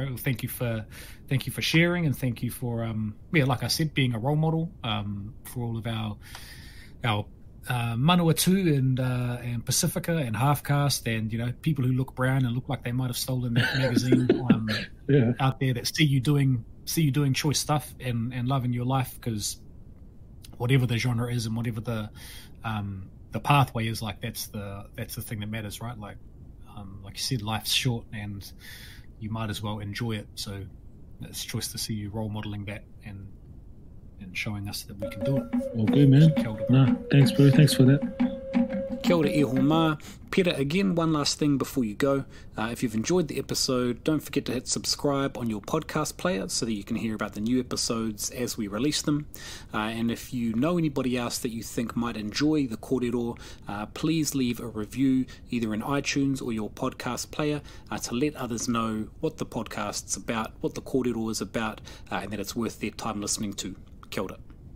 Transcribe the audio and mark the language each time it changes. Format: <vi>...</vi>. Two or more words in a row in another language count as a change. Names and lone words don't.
<en>Well, thank you for sharing, and thank you for like I said, being a role model for all of our Manawatu and Pacifica and Halfcaste, and people who look brown and look like they might have stolen that magazine out there, that see you doing choice stuff and loving your life, because whatever the genre is and whatever the pathway is, like that's the thing that matters, right? Like you said, life's short and you might as well enjoy it. So it's choice to see you role modeling that and showing us that we can do it. Well, good, man. No, thanks, bro. Thanks for that.</en> <mi>Kia ora e ho mā. Pera,</mi> <en>again, one last thing before you go. If you've enjoyed the episode, don't forget to hit subscribe on your podcast player so that you can hear about the new episodes as we release them. And if you know anybody else that you think might enjoy the kōrero, please leave a review either in iTunes or your podcast player to let others know what the podcast's about, what the kōrero is about, and that it's worth their time listening to.</en> <mi>Kia ora.</mi>